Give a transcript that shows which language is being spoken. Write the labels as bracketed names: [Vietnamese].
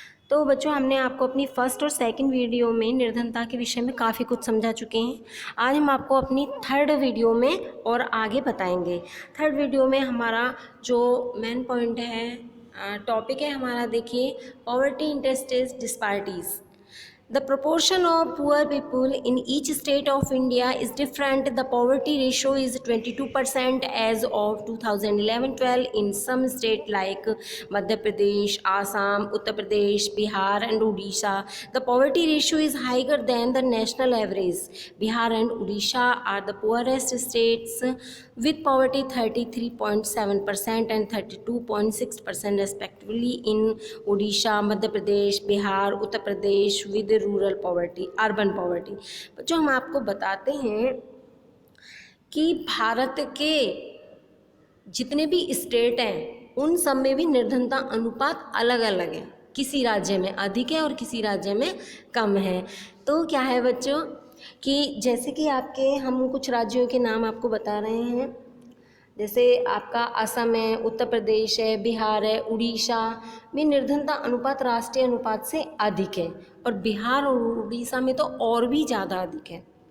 [Hindi] तो बच्चों, हमने आपको अपनी फर्स्ट और सेकंड वीडियो में निर्धनता के विषय में काफ़ी कुछ समझा चुके हैं। आज हम आपको अपनी थर्ड वीडियो में और आगे बताएंगे। थर्ड वीडियो में हमारा जो मेन पॉइंट है, टॉपिक है हमारा, देखिए, poverty interstate disparities. [English] The proportion of poor people in each state of India is different. The poverty ratio is 22% as of 2011-12 in some states like Madhya Pradesh, Assam, Uttar Pradesh, Bihar and Odisha. The poverty ratio is higher than the national average. Bihar and Odisha are the poorest states with poverty 33.7% and 32.6% respectively in Odisha, Madhya Pradesh, Bihar, Uttar Pradesh with rural poverty, urban poverty. [Hindi] जो हम आपको बताते हैं कि भारत के जितने भी state हैं उन सब में भी निर्धनता अनुपात अलग अलग है। किसी राज्य में अधिक है और किसी राज्य में कम है। तो क्या है बच्चों कि जैसे कि आपके हम कुछ राज्यों के नाम आपको बता रहे हैं, जैसे आपका असम है, उत्तर प्रदेश है, बिहार है, उड़ीसा में निर्धनता अनुपात राष्ट्रीय अनुपात से अधिक है और बिहार और उड़ीसा में तो और भी ज़्यादा अधिक है।